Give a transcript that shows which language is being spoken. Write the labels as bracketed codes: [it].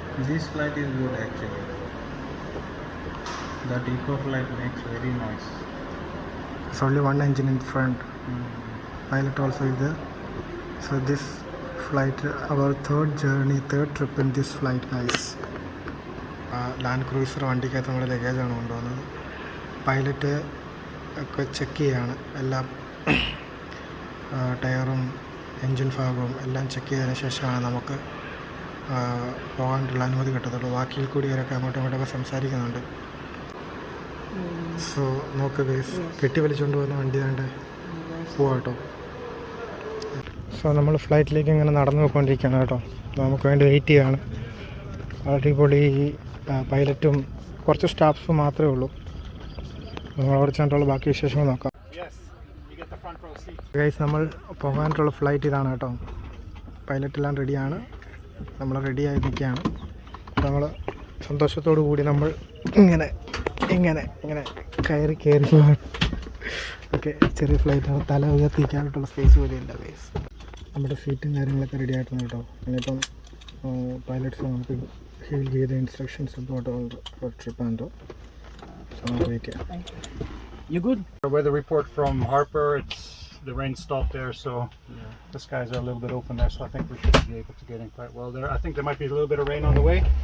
[en] This flight is good actually. That eco flight makes very noise. It's only one engine in front. Pilot also is there. So this flight, our third trip in this flight guys. [ml] Land cruiser വണ്ടിക്കകത്ത് നമ്മുടെ ലഗേജാണ് കൊണ്ടുവന്നത്. Pilot ഒക്കെ check ചെയ്യാണ്. എല്ലാം ടയറും engine ഭാഗവും എല്ലാം check ചെയ്തതിന് ശേഷമാണ് നമുക്ക് പോകാനുള്ള അനുമതി കിട്ടത്തുള്ളൂ. ബാക്കിയിൽ കൂടിയവരൊക്കെ അങ്ങോട്ടും ഇങ്ങോട്ടൊക്കെ സംസാരിക്കുന്നുണ്ട്. സോ നോക്ക് ഗൈസ്, കെട്ടി വലിച്ചുകൊണ്ട് പോകുന്ന വണ്ടി വേണ്ട പോവാം കേട്ടോ. സോ നമ്മൾ ഫ്ലൈറ്റിലേക്ക് ഇങ്ങനെ നടന്നു പോയിക്കൊണ്ടിരിക്കുകയാണ് കേട്ടോ. നമുക്ക് വേണ്ടി വെയിറ്റ് ചെയ്യുകയാണ്. അടിപൊളി പൈലറ്റും കുറച്ച് സ്റ്റാഫ്സും മാത്രമേ ഉള്ളൂ. നമ്മൾ അവിടെ ചെന്നിട്ടുള്ള ബാക്കി വിശേഷങ്ങൾ നോക്കാം. ഗൈസ്, നമ്മൾ പോകാനായിട്ടുള്ള ഫ്ലൈറ്റ് ഇതാണ് കേട്ടോ. പൈലറ്റെല്ലാം റെഡിയാണ്. നമ്മൾ റെഡിയായി നിൽക്കുകയാണ്. നമ്മൾ സന്തോഷത്തോടു കൂടി നമ്മൾ ഇങ്ങനെ ഇങ്ങനെ ഇങ്ങനെ കയറി പോകാൻ. ഓക്കെ, ചെറിയ ഫ്ലൈറ്റാണ്. തല ഉയർത്തിക്കാനായിട്ടുള്ള സ്പേസ് പോലെ ഇല്ല ഗൈസ്. നമ്മുടെ സീറ്റും കാര്യങ്ങളൊക്കെ റെഡി ആയിട്ടുണ്ട് കേട്ടോ. ഇനിയിപ്പം പൈലറ്റ്സ് നമുക്ക് [en] he'll give the instructions about our trip and so wait. You good? Weather report from Harper. The rain stopped there, so the skies are a little bit open there, so I think we should be able to get in quite well there. I think there might be a little bit of rain on the way.